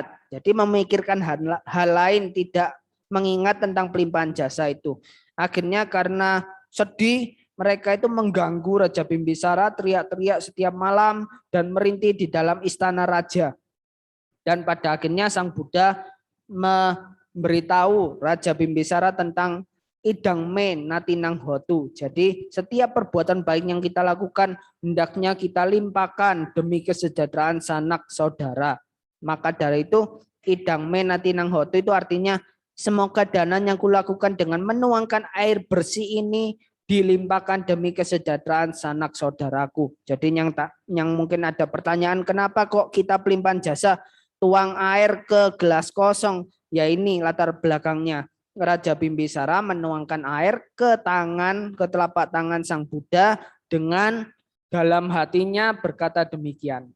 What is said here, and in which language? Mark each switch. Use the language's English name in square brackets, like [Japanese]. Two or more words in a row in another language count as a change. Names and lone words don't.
[Indonesian] Jadi memikirkan hal lain, tidak mengingat tentang pelimpahan jasa itu. Akhirnya karena sedih, mereka itu mengganggu Raja Bimbisara, teriak-teriak setiap malam dan merintih di dalam istana raja. Dan pada akhirnya Sang Buddha memberitahu Raja Bimbisara tentang [Pali] idang me natinang hotu. [Indonesian] Jadi setiap perbuatan baik yang kita lakukan hendaknya kita limpahkan demi kesejahteraan sanak saudara. Maka dari itu [Pali] idang me natinang hotu [Indonesian] itu artinya semoga dana yang kulakukan dengan menuangkan air bersih ini dilimpahkan demi kesejahteraan sanak saudaraku. Jadi yang mungkin ada pertanyaan, kenapa kok kita pelimpahan jasa tuang air ke gelas kosong? Ya ini latar belakangnya. Raja Bimbisara menuangkan air ke telapak tangan Sang Buddha dengan dalam hatinya berkata demikian.